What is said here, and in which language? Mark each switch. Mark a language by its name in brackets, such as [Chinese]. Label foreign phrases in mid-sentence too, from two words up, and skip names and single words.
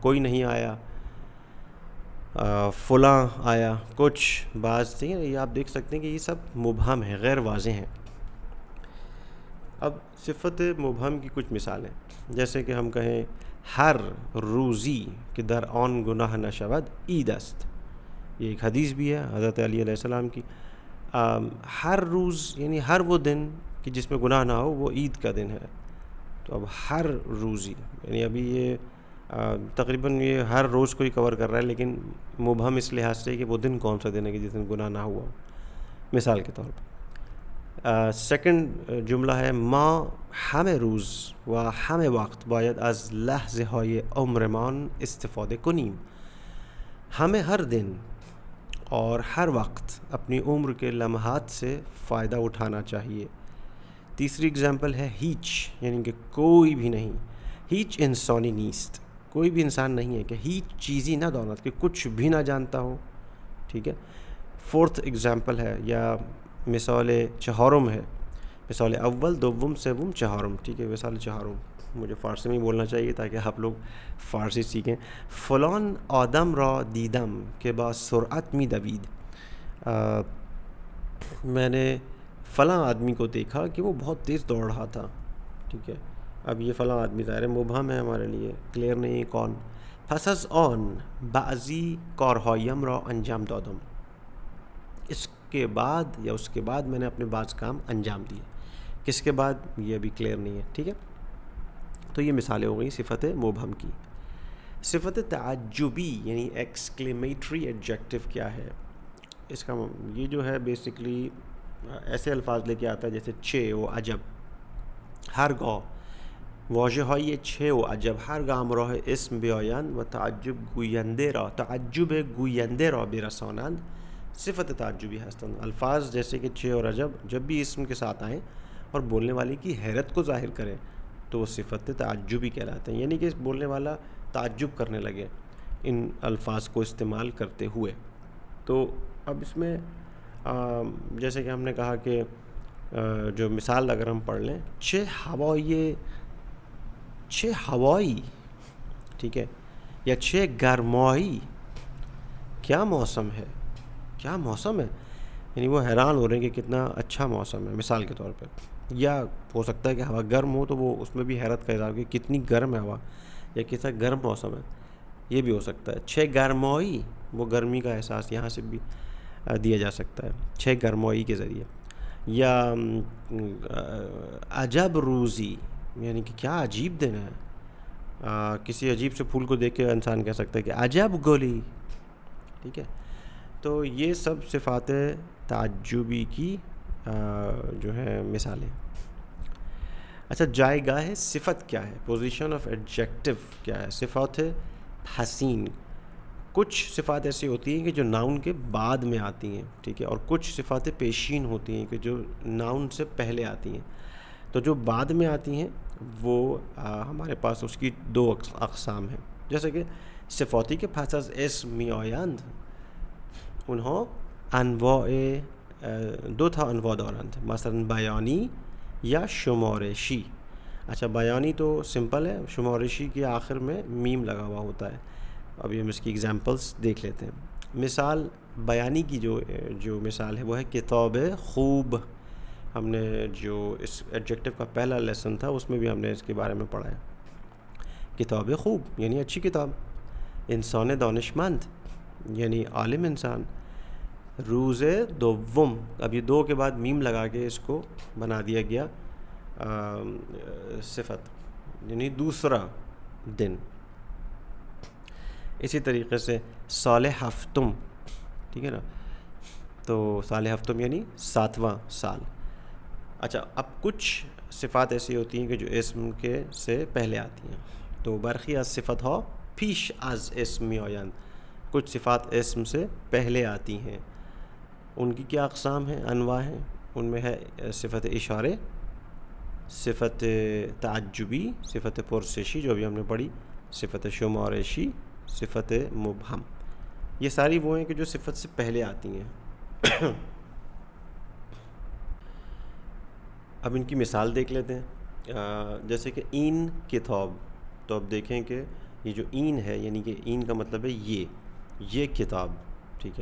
[Urdu] کوئی نہیں آیا، فلاں آیا، کچھ، بعض. ٹھیک ہے، یہ آپ دیکھ سکتے ہیں کہ یہ سب مبہم ہیں، غیر واضح ہیں. اب صفت مبہم کی کچھ مثالیں، جیسے کہ ہم کہیں [Persian] ہر روزی کہ در آن گناہ نشود عید است. [Urdu] یہ ایک حدیث بھی ہے حضرت علی علیہ السلام کی. ہر روز یعنی ہر وہ دن کہ جس میں گناہ نہ ہو وہ عید کا دن ہے. تو اب [Persian] ہر روزی [Urdu] یعنی ابھی یہ تقریباً یہ ہر روز کو ہی کور کر رہا ہے، لیکن مبہم اس لحاظ سے کہ وہ دن کون سا دن ہے کہ جس دن گناہ نہ ہوا ہو، مثال کے طور پر. سیکنڈ جملہ ہے [Persian] ما همه روز و همه وقت باید از لحظه های عمرمان استفاده کنیم. [Urdu] ہمیں ہر دن اور ہر وقت اپنی عمر کے لمحات سے فائدہ اٹھانا چاہیے. تیسری اگزامپل ہے ہیچ یعنی کہ کوئی بھی نہیں. [Persian] هیچ انسانی نیست، [Urdu] کوئی بھی انسان نہیں ہے. [Persian] کہ هیچ چیزی نہ داند، [Urdu] کہ کچھ بھی نہ جانتا ہو. ٹھیک ہے. فورتھ اگزامپل ہے یا [Persian] مثال چہارم [Urdu] ہے. مثال اول، دوم، سوم، چہارم. ٹھیک ہے، [Persian] مثال چہارم [Urdu] مجھے فارسی میں بولنا چاہیے تاکہ آپ لوگ فارسی سیکھیں. [Persian] فلان آدم را دیدم کہ با سرعت می دوید. [Urdu] میں نے فلاں آدمی کو دیکھا کہ وہ بہت تیز دوڑ رہا تھا. ٹھیک ہے. اب یہ فلاں آدمی ظاہر مبہم ہے ہمارے لیے، کلیئر نہیں کون. [Persian] پس از آن بعضی کارهایم را انجام دادم. [Urdu] اس کے بعد یا اس کے بعد میں نے اپنے بعض کام انجام دیے. کس کے بعد یہ ابھی کلیئر نہیں ہے. ٹھیک ہے. تو یہ مثالیں ہو گئی صفت مبہم کی. صفت تعجبی یعنی [English] exclamatory adjective [Urdu] کیا ہے؟ اس کا یہ جو ہے بیسکلی ایسے الفاظ لے کے آتا ہے جیسے [Persian] چه و عجب. هرگاه واژه‌های چه و عجب هرگاه همراه اسم بیایند و تعجب گوینده را برسانند صفت تعجبی هستند. [Urdu] الفاظ جیسے کہ چه اور عجب جب بھی اسم کے ساتھ آئیں اور بولنے والے کی حیرت کو ظاہر کریں تو وہ [Persian] صفت تعجبی [Urdu] کہلاتے ہیں. یعنی کہ بولنے والا تعجب کرنے لگے ان الفاظ کو استعمال کرتے ہوئے. تو اب اس میں جیسے کہ ہم نے کہا کہ جو مثال اگر ہم پڑھ لیں، [Persian] چه ہوایی، [Urdu] ٹھیک ہے، [Persian] یا چه گرمایی، [Urdu] کیا موسم ہے، کیا موسم ہے. یعنی وہ حیران ہو رہے ہیں کہ کتنا اچھا موسم ہے مثال کے طور پہ. یا ہو سکتا ہے کہ ہوا گرم ہو تو وہ اس میں بھی حیرت کا اظہار کہ کتنی گرم ہے ہوا یا کتنا گرم موسم ہے. یہ بھی ہو سکتا ہے. [Persian] چه گرمایی، [Urdu] وہ گرمی کا احساس یہاں سے بھی دیا جا سکتا ہے [Persian] چه گرمایی [Urdu] کے ذریعے. یا [Persian] عجب روزی [Urdu] یعنی کہ کیا عجیب دن ہے. کسی عجیب سے پھول کو دیکھ کے انسان کہہ سکتا ہے کہ [Persian] عجب گلی. [Urdu] ٹھیک ہے. تو یہ سب صفات تعجبی کی جو ہے مثالیں. اچھا، [Persian] جائے گاہ صفت [Urdu] کیا ہے؟ [English] position of adjective [Urdu] کیا ہے؟ [Persian] صفات حسین. [Urdu] کچھ صفات ایسی ہوتی ہیں کہ جو ناؤن کے بعد میں آتی ہیں. ٹھیک ہے. اور کچھ [Persian] صفات پیشین [Urdu] ہوتی ہیں کہ جو ناؤن سے پہلے آتی ہیں. تو جو بعد میں آتی ہیں وہ ہمارے پاس اس کی دو اقسام ہیں. جیسے کہ [Persian] صفاتی کے پس از اسم میآیند اونها انواع دو تا انواع دارند، مثلا بیانی یا شمارشی. [Urdu] اچھا بیانی تو سمپل ہے، شمارشی کے آخر میں میم لگا ہوا ہوتا ہے. ابھی ہم اس کی ایگزامپلس دیکھ لیتے ہیں. مثال بیانی کی جو مثال ہے وہ ہے [Persian] کتاب خوب. [Urdu] ہم نے جو اس ایڈجیکٹو کا پہلا لیسن تھا اس میں بھی ہم نے اس کے بارے میں پڑھا ہے. [Persian] کتاب خوب [Urdu] یعنی اچھی کتاب. [Persian] انسان دانشمند [Urdu] یعنی عالم انسان. [Persian] روز دوم، [Urdu] اب یہ دو کے بعد میم لگا کے اس کو بنا دیا گیا صفت، یعنی دوسرا دن. اسی طریقے سے [Persian] صالح ہفتم، [Urdu] ٹھیک ہے نا، تو [Persian] صالح ہفتم [Urdu] یعنی 7واں سال. اچھا اب کچھ صفات ایسی ہوتی ہیں کہ جو اسم کے سے پہلے آتی ہیں. [Persian] تو برخی از صفت ہو پیش از اسم میآیند، [Urdu] کچھ صفات اسم سے پہلے آتی ہیں. ان کی کیا اقسام ہیں، انواع ہیں. ان میں ہے صفت اشارے، صفت تعجبی، صفت پرسشی جو بھی ہم نے پڑھی، صفت شمارشی، صفت مبہم. یہ ساری وہ ہیں کہ جو صفت سے پہلے آتی ہیں. اب ان کی مثال دیکھ لیتے ہیں. جیسے کہ [Persian] این کتاب، [Urdu] تو اب دیکھیں کہ یہ جو این ہے یعنی کہ این کا مطلب ہے یہ کتاب، ٹھیک ہے.